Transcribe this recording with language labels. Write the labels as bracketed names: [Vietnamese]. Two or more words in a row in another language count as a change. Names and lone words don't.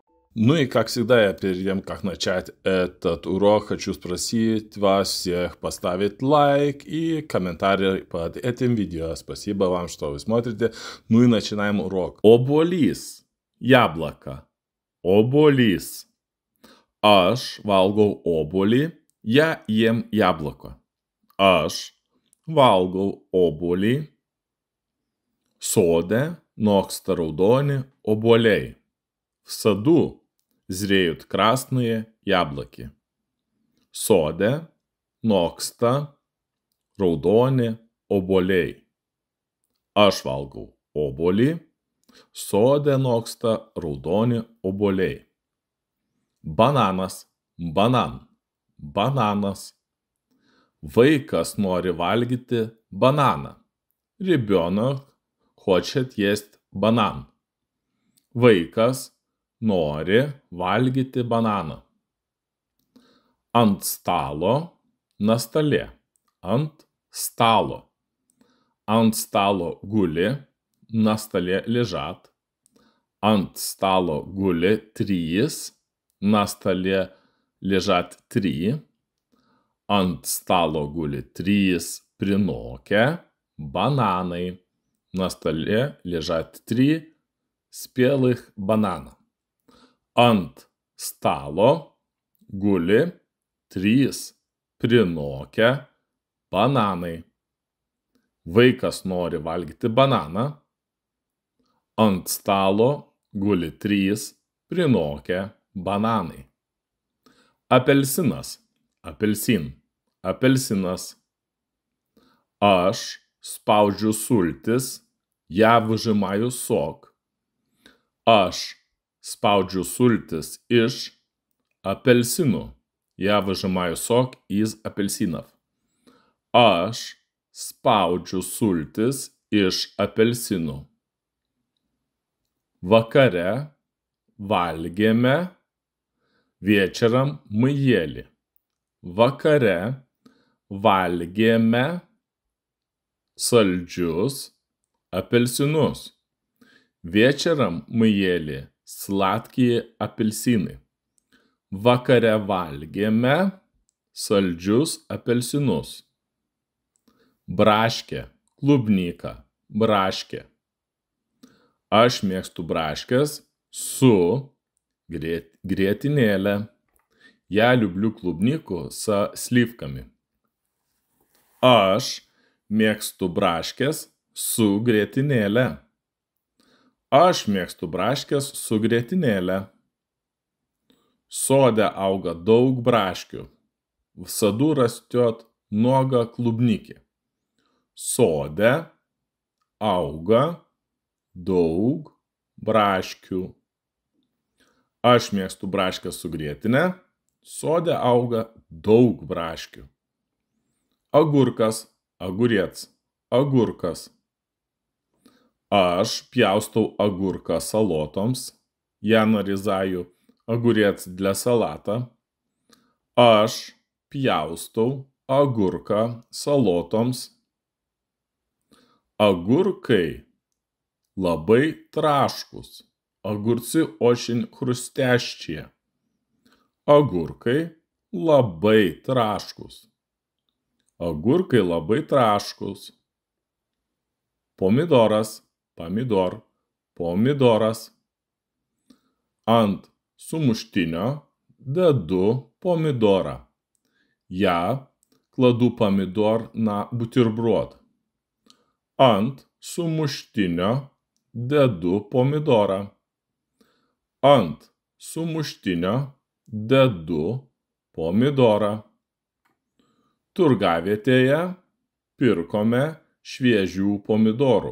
[Russian] Ну и, как всегда, перед тем, как начать этот урок, хочу спросить вас всех поставить лайк и комментарий под этим видео. Спасибо вам, что вы смотрите. Ну и начинаем урок. Obuolys. Яблоко. [Lithuanian] Obuolys. Aš valgau obuolį, [Russian] я ем яблоко. [Lithuanian] Aš valgau obuolį. Sode noksta raudoni obuoliai. [Russian] В саду зреют красные яблоки. [Lithuanian] Соде noksta raudoni obuoliai. Aš valgau obuolį. Sode noksta raudoni obuoliai. Bananas, banan, bananas. Vaikas nori valgyti bananą. [Russian] Ребенок хочет есть банан. [Lithuanian] Vaikas nori valgyti bananą. Ant stalo, [Russian] на столе. [Lithuanian] Ant stalo. Ant stalo guli, [Russian] на столе лежат. [Lithuanian] Ant stalo guli trys, [Russian] на столе лежат три. [Lithuanian] Ant stalo guli trys prinokę бананai. [Russian] На столе лежат три спелых банана. [Lithuanian] Ant stalo guli trys prinokę bananai. Vaikas nori valgyti bananą. Ant stalo guli trys prinokę bananai. Apelsinas, apelsin, apelsinas. Aš spaudžiu sultis, [Russian] я выжимаю сок. [Lithuanian] Aš spaudžiu sultis iš апельсину. [Russian] Я выжимаю сок из апельсинов. [Lithuanian] Aš spaudžiu sultis iš apelsinų. Vakare valgėme, [Russian] вечером мы ели. [Lithuanian] Vakare valgėme saldžius апельсинus. [Russian] Вечером мы ели сладкие апельсины. [Lithuanian] Vakare valgėme saldžius apelsinus. Braškė, klubnyka, braškė. Aš mėgstu braškės su grietinėle. [Russian] Я люблю клубнику со сливками. [Lithuanian] Aš mėgstu braškės su grietinėle. Aš mėgstu braškės su grietinėle. Sode auga daug braškių. [Russian] В саду растет много клубники. [Lithuanian] Sode auga daug braškių. Aš mėgstu braškę su grietine. Sode auga daug braškių. Agurkas, огурец, agurkas. Aš pjaustau agurką salotoms. [Russian] Я нарезаю огурец для салата. [Lithuanian] Aš pjaustau agurką salotoms. Agurkai labai traškūs. [Russian] Огурцы очень хрустящие. [Lithuanian] Agurkai labai traškūs. Agurkai labai traškūs. Pomidoras, pomidor, pomidoras. Ant sumuštinio dedu pomidorą. [Russian] Я кладу помидор на бутерброд. [Lithuanian] Ant sumuštinio dedu pomidorą. Ant sumuštinio dedu pomidorą. Turgavietėje pirkome šviežių помидоров.